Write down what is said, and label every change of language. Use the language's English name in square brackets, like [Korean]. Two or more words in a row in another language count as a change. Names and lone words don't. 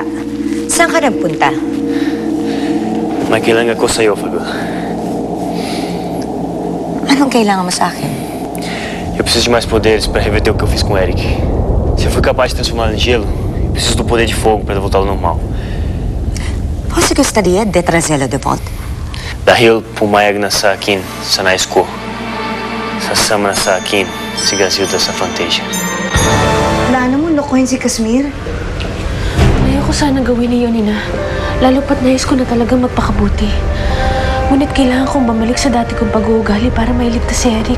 [Filipino] Saan ka nagpunta? may kailangan ako sa iyo, Fabiola. Anong kailangan mo sa akin? [Portuguese] Eu preciso de mais poderes para reverter o que eu fiz com o Eric. Se eu fui capaz de transformá-lo em gelo, eu preciso do poder de fogo para voltá-lo ao normal. Você gostaria de trazê-lo de volta? [Filipino] Dahil pumayag na sa akin sa nais ko. Sasama na sa akin si Grazilda sa Fantasia. Plano mo lokohin si Kashmir? Ayoko sana gawin niyo, Nina. Lalo pat nais ko na talagang magpakabuti. Ngunit kailangan kong bumalik sa dati kong pag-uugali para mailigtas si Eric.